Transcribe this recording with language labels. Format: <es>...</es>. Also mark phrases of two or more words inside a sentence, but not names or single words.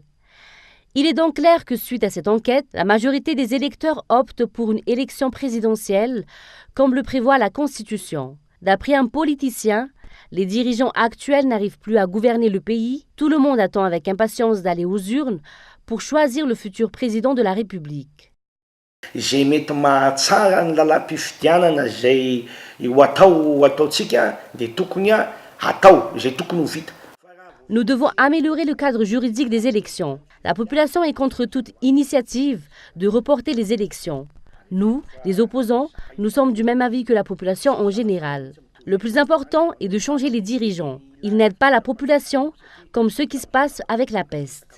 <fr>Il est donc clair que suite à cette enquête, la majorité des électeurs optent pour une élection présidentielle, comme le prévoit la Constitution. D'après un politicien, les dirigeants actuels n'arrivent plus à gouverner le pays. Tout le monde attend avec impatience d'aller aux urnes pour choisir le futur président de la République.</fr> <mg>Zay mety mahatsara ny làlam-pifidianana zay ho ataontsika dia tokony</mg> <fr>Nous devons améliorer le cadre juridique des élections. La population est contre toute initiative de reporter les élections. Nous, les opposants, nous sommes du même avis que la population en général. Le plus important est de changer les dirigeants. Ils n'aident pas la population comme ce qui se passe avec la peste.</fr>